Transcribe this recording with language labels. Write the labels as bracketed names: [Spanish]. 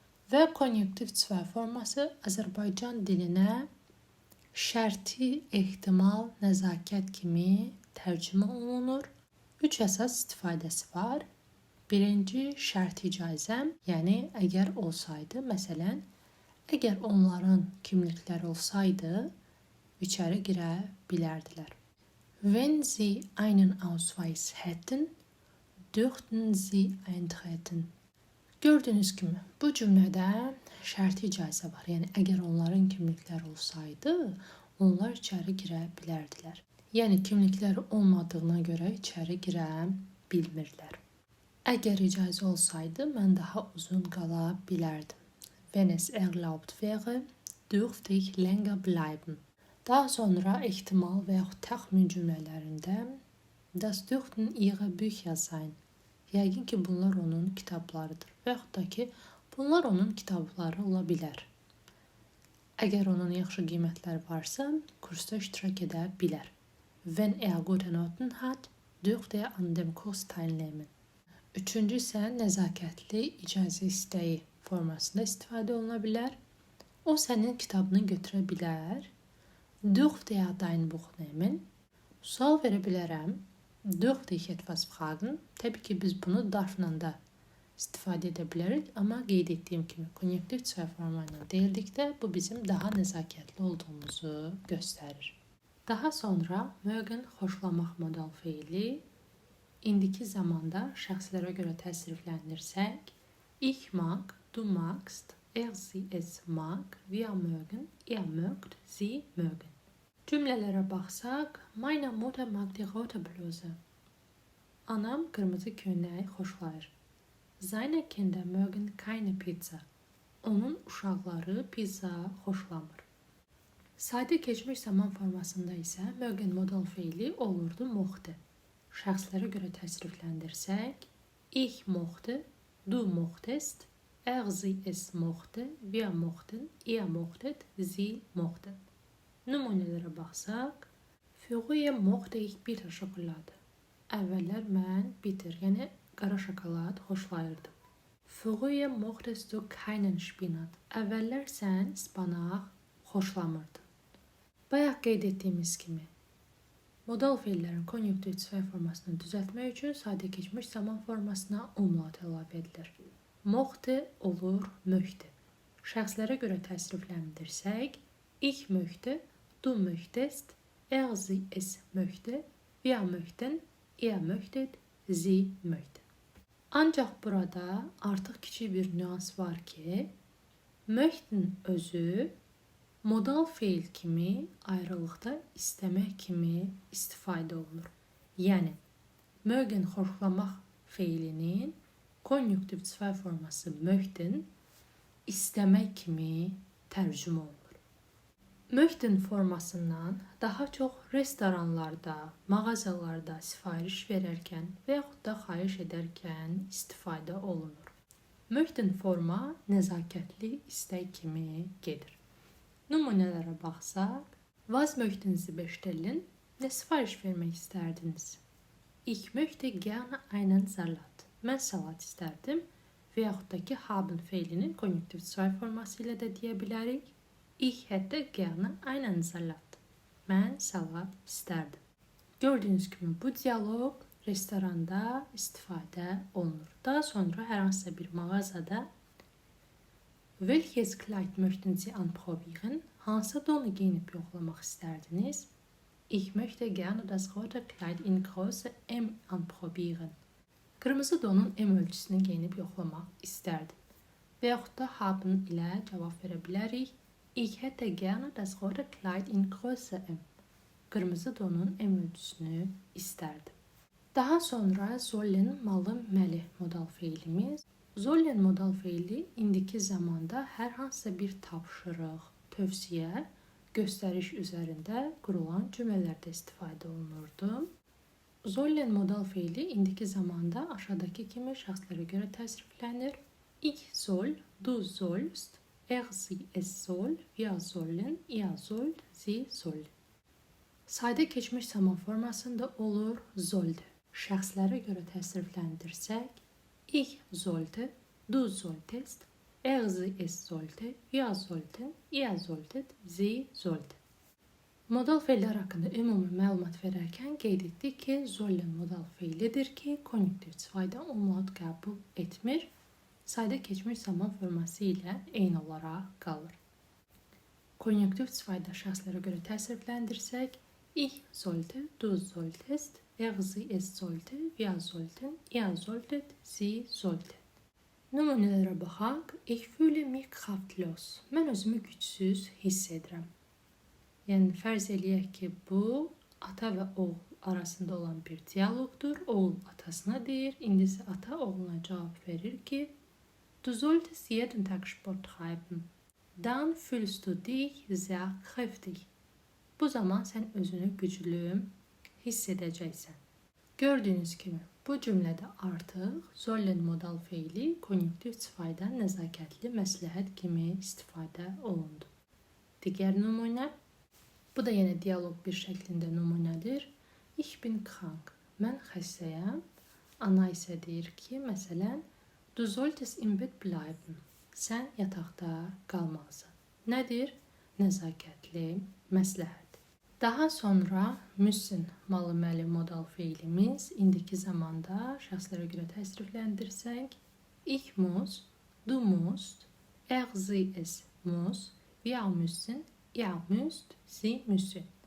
[Azerbaijani] Və konjunktiv zwei forması Azərbaycan dilinə şərti, ehtimal, nəzakət kimi tərcümə olunur. 3 əsas istifadəsi var. Birinci şərt icazəm, yəni əgər olsaydı, məsələn, əgər onların kimlikləri olsaydı, içəri girə bilərdilər. [German] Wenn Sie einen Ausweis hätten, dürften Sie eintreten. [Azerbaijani] Gördüyünüz kimi, bu cümlədə şərti icazə var. Yəni, əgər onların kimlikləri olsaydı, onlar içəri girə bilərdilər. Yəni, kimlikləri olmadığına görə içəri girə bilmirlər. Əgər icazə olsaydı, mən daha uzun qala bilərdim. [German] Wenn es erlaubt wäre, dürfte ich länger bleiben. [Azerbaijani] Daha sonra ehtimal və yaxud təxmin cümlələrində [German] das dürften ihre Bücher sein. [Azerbaijani] Yəqin ki, bunlar onun kitablarıdır və yaxud da ki, bunlar onun kitabları ola bilər. Əgər onun yaxşı qiymətləri varsa, kursda iştirak edə bilər. [German] Wenn gute Noten hat, dürfte an dem Kurs teilnehmen. [Azerbaijani] Üçüncü isə nəzakətli icazə istəyi formasında istifadə oluna bilər. O sənin kitabını götürə bilər. [German] Dürfte dein Buch nehmen. [Azerbaijani] Sual verə bilərəm. [German] Dürfte ich etwas fragen? [Azerbaijani] Təbii ki, biz bunu darfla da istifadə edə bilərik. Amma qeyd etdiyim kimi konjunktiv sifət forma ilə deyildikdə bu bizim daha nəzakətli olduğumuzu göstərir. Daha sonra [German] mögen [Azerbaijani] xoşlamaq modal feili indiki zamanda şəxslərə görə təsrifləndirsək, [German] ich mag, du magst, sie es mag, wir mögen, ihr mögt, sie mögen. [Azerbaijani] Cümlələrə baxsaq, [German] meine Mutter mag die rote Bluse. [Azerbaijani] Anam qırmızı köynəyi xoşlayır. [German] Seine Kinder mögen keine Pizza. [Azerbaijani] Onun uşaqları pizza xoşlamır. Sadə keçmiş zaman formasında isə mögen modal feili olurdu mochte. Şəxslərə görə təsrifləndirsək, [German] ich mochte, du mochtest, sie es mochte, wir mochten, ihr mochtet, sie mochten. [Azerbaijani] Nümunələrə baxsaq, [German] früher mochte ich bitter Schokolade. [Azerbaijani] Əvvəllər mən bitter, yəni qara şokolad xoşlayırdım. [German] Früher mochtest du keinen Spinat. [Azerbaijani] Əvvəllər sən spanaq xoşlamırdın. Bayaq qeyd etdiyimiz kimi, modal feillərin konjunktiv sifət formasını düzəltmək üçün sadə keçmiş zaman formasına umlaut əlavə edilir. [German] Mochte olur möchte. [Azerbaijani] Şəxslərə görə təsrifləndirsək, [German] ich möchte, du möchtest, sie es möchte, wir möchten, ihr möchtet, sie möchte. [Azerbaijani] Ancaq burada artıq kiçik bir nüans var ki, möchten özü modal feil kimi ayrılıqda istəmək kimi istifadə olunur. Yəni, mögen xoşlamaq feilinin konjunktiv sifət forması möchten istəmək kimi tərcümə olunur. Möchten formasından daha çox restoranlarda, mağazalarda sifariş verərkən və yaxud da xahiş edərkən istifadə olunur. Möchten forma nəzakətli istək kimi gedir. Nümunələrə baxsaq, [German] was möchten Sie bestellen? [Azerbaijani] Nə sifariş vermək istərdiniz? [German] Ich möchte gerne einen Salat. [Azerbaijani] Mən salat istərdim və yaxud da ki, haben feilinin konjunktiv sifət forması ilə də deyə bilərik. [German] Ich hätte gerne einen Salat. [Azerbaijani] Mən salat istərdim. Gördüyünüz kimi bu dialoq restoranda istifadə olunur. Daha sonra hər hansısa bir mağazada [German] welches Kleid möchten Sie anprobieren? [Azerbaijani] Hansı donu geyinib yoxlamaq istərdiniz? [German] Ich möchte gerne das rote Kleid in Größe M anprobieren. [Azerbaijani] Qırmızı donun M ölçüsünü geyinib yoxlamaq istərdim. Və yaxud da haben ilə cavab verə bilərik. [German] Ich hätte gerne das rote Kleid in Größe M. [Azerbaijani] Qırmızı donun M ölçüsünü istərdim. Daha sonra sollen, malı, məli modal feilimiz. Sollen modal feili indiki zamanda hər hansısa bir tapşırıq, tövsiyə, göstəriş üzərində qurulan cümlələrdə istifadə olunurdu. Sollen modal feili indiki zamanda aşağıdakı kimi şəxslərə görə təsriflənir. [German] Ich soll, du sollst, sie es soll, wir sollen, ihr sollt, sie sollen. [Azerbaijani] Sadə keçmiş zaman formasında olur [German] sollte. [Azerbaijani] Şəxslərə görə təsrifləndirsək, [German] ich sollte, du solltest, sie es sollte, wir sollten, ihr solltet, sie sollten. [Azerbaijani] Modal feillər haqqında ümumi məlumat verərkən qeyd etdik ki, sollen modal feilidir ki, konjunktiv sifətdə umlaut qəbul etmir. Sadə keçmiş zaman forması ilə eyni olaraq qalır. Konjunktiv sifətdə şəxslərə görə təsrifləndirsək, [German] ich sollte, du solltest, sie es sollte, wir sollten, ihr solltet, sie sollten. [Azerbaijani] Nümunələrə baxaq. [German] Ich fühle mich kraftlos. [Azerbaijani] Mən özümü gücsüz hiss edirəm. Yəni, fərz eləyək ki, bu ata və oğul arasında olan bir diyaloqdur. Oğul atasına deyir, indi isə ata oğluna cavab verir ki, [German] du solltest jeden Tag Sport treiben. Dann fühlst du dich sehr kräftig. [Azerbaijani] Bu zaman sən özünü güclü hiss edəcəksən. Gördüyünüz kimi, bu cümlədə artıq sollen modal feili konjunktiv sifətdə nəzakətli məsləhət kimi istifadə olundu. Digər nümunə. Bu da yenə dialoq bir şəklində nümunədir. [German] Ich bin krank. [Azerbaijani] Mən xəstəyəm. Ana isə deyir ki, məsələn, [German] du solltest im Bett bleiben. [Azerbaijani] Sən yataqda qalmalısan. Nədir? Nəzakətli məsləhət. Daha sonra müssen malı məli modal feilimiz indiki zamanda şəxslərə görə təsrifləndirsək, [German] Ich muss, du musst, er sie es muss, wir müssen, ihr müsst, sie müssen.